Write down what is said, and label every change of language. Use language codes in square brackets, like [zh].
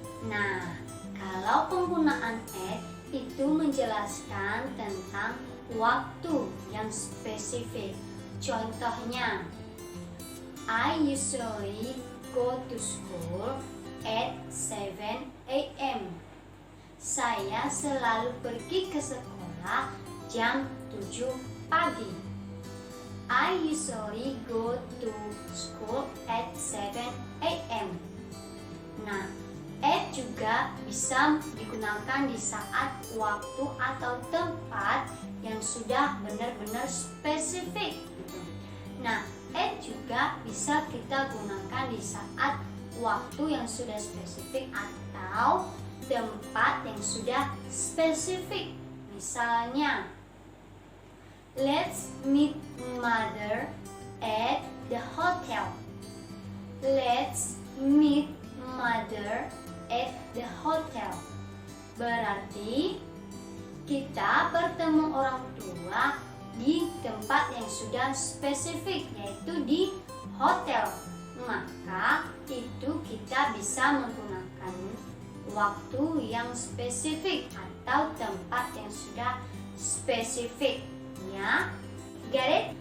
[id] Nah, kalau penggunaan at itu menjelaskan tentang waktu yang spesifik. [en] Contohnya, I usually go to school at 7 a.m. [id] saya selalu pergi ke sekolah jam 7 pagi. [en] I usually go to school at 7 a.m. [id] Nah, at juga bisa digunakan di saat waktu atau tempat yang sudah benar-benar spesifik. Nah, at juga bisa kita gunakan di saat waktu yang sudah spesifik atau tempat yang sudah spesifik. Misalnya, [en] let's meet mother at the hotel. Let's meet mother at the hotel. [id] Berarti kita bertemu orang tua di tempat yang sudah spesifik, yaitu di hotel. Maka itu kita bisa menggunakan waktu yang spesifik atau tempat yang sudah spesifik, ya. [en] Get it?